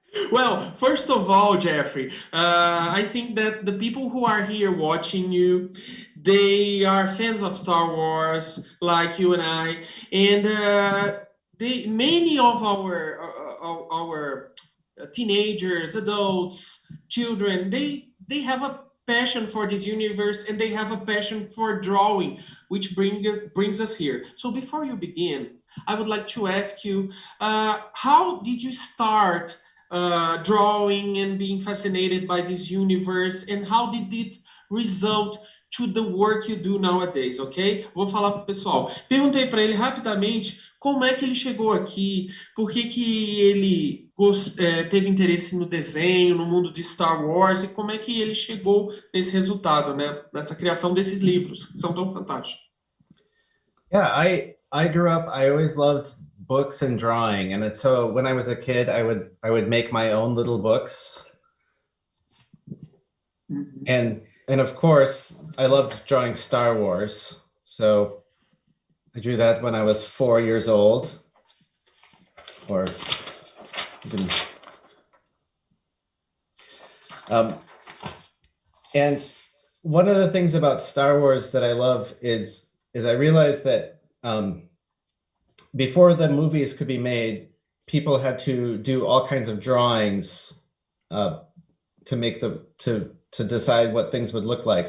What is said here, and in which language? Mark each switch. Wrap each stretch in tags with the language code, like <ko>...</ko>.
<en>Well, first of all, Jeffrey, I think that the people who are here watching you, they are fans of Star Wars, like you and I, and many of our teenagers, adults, children, they have a passion for this universe, and they have a passion for drawing, which brings us here. So before you begin, I would like to ask you, how did you start drawing and being fascinated by this universe, and how did it result to the work you do nowadays, ok?</en> <pt>Vou falar pro pessoal. Perguntei para ele rapidamente como é que ele chegou aqui, por que ele teve interesse no desenho, no mundo de Star Wars, e como é que ele chegou nesse resultado, né? Nessa criação desses livros, que são tão fantásticos.</pt> <en>Yeah, I grew up, I always loved books and drawing, and so when I was a kid, I would make my own little books. Mm-hmm. And of course, I loved drawing Star Wars. So I drew that when I was 4 years old, or even, and one of the things about Star Wars that I love is I realized that before the movies could be made, people had to do all kinds of drawings to make to decide what things would look like.</en>